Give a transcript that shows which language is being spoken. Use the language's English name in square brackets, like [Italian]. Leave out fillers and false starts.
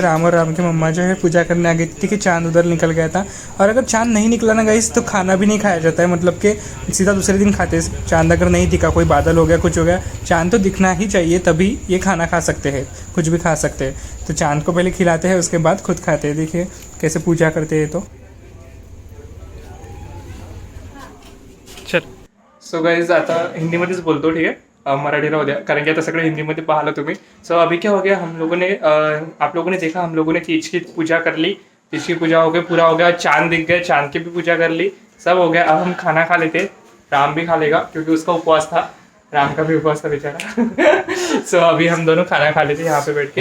[Hindi] राम और राम की मम्मा जो है पूजा करने आ गई थी कि चांद उधर निकल गया था। और अगर चांद नहीं निकला ना गाइस तो खाना भी नहीं खाया जाता है, मतलब कि सीधा दूसरे दिन खाते हैं। चांद अगर नहीं दिखा, कोई बादल हो गया, कुछ हो गया, चांद तो दिखना ही चाहिए तभी ये खाना खा सकते हैं, कुछ भी खा सकते हैं। तो चांद को पहले खिलाते हैं, उसके बाद खुद खाते हैं। देखिए कैसे पूजा करते हैं। [Marathi] तो चल सो गाईज आता हिंदीमध्येच बोलतो, ठीक आहे, मराठी राहू द्या कारण की आता सगळं हिंदीमध्ये पाहिलं तुम्ही। [Hindi] सो अभी क्या हो गया, हम लोगों ने आप लोगों ने देखा, हम लोगों ने तीज की पूजा कर ली, तीज की पूजा हो गई, पूरा हो गया, चांद दिख गए, चांद की भी पूजा कर ली, सब हो गया। अब हम खाना खा लेते। राम भी खा लेगा क्योंकि उसका उपवास था, राम का भी उपवास था बेचारा। सो अभी हम दोनों खाना खा लेते यहाँ पे बैठ के।